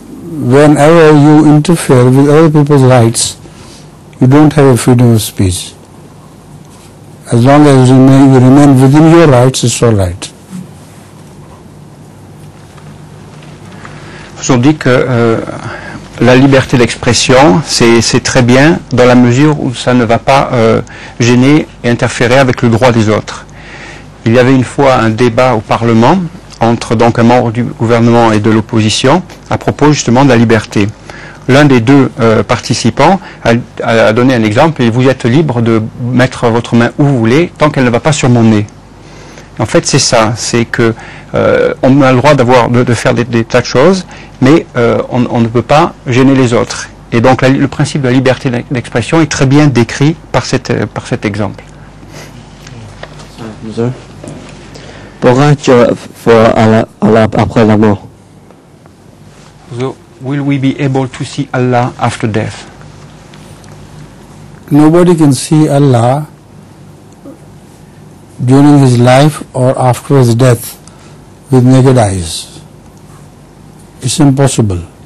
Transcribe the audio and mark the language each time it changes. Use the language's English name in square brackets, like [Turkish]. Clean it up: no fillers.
[English] Whenever you interfere with other people's rights, you don't have a freedom of speech. As long as you remain within your rights, it's all right. [French] On dit que la liberté d'expression, c'est très bien dans la mesure où ça ne va pas gêner et interférer avec le droit des autres. Il y avait une fois un débat au Parlement entre donc un membre du gouvernement et de l'opposition à propos justement de la liberté. L'un des 2 participants a donné un exemple et vous êtes libre de mettre votre main où vous voulez tant qu'elle ne va pas sur mon nez. En fait, c'est ça, c'est que on a le droit de faire des tas de choses, mais on ne peut pas gêner les autres. Et donc le principe de la liberté d'expression est très bien décrit par cet exemple. Pourquoi tu vas Allah après la mort? [English] So, will we be able to see Allah after death? Nobody can see Allah during his life or after his death with naked eyes. It's impossible.